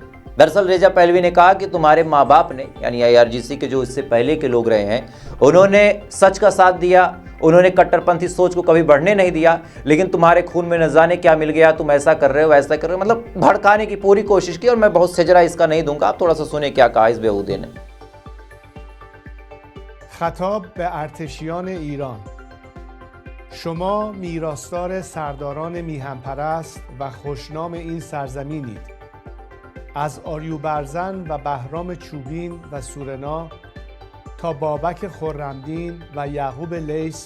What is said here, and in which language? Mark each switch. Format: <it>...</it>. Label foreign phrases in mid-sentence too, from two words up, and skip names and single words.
<hi>दरअसल रेजा पहलवी ने कहा कि तुम्हारे माँ बाप ने, यानी IRGC के जो इससे पहले के लोग रहे हैं, उन्होंने सच का साथ दिया, उन्होंने कट्टरपंथी सोच को कभी बढ़ने नहीं दिया, लेकिन तुम्हारे खून में न जाने क्या मिल गया, तुम ऐसा कर रहे हो, वैसा कर रहे हो, मतलब भड़काने की पूरी कोशिश की। और मैं बहुत सजरा इसका नहीं दूंगा, आप थोड़ा सा सुने क्या कहा इस बेहूदे ने।</hi> <fa>خطاب به ارتشیان ایران: شما میراثدار سرداران میهن‌پرست و خوشنام این سرزمینید. از آریوبرزن و بهرام چوبین و سورنا تا بابک خرمدین و یعقوب لیث</fa>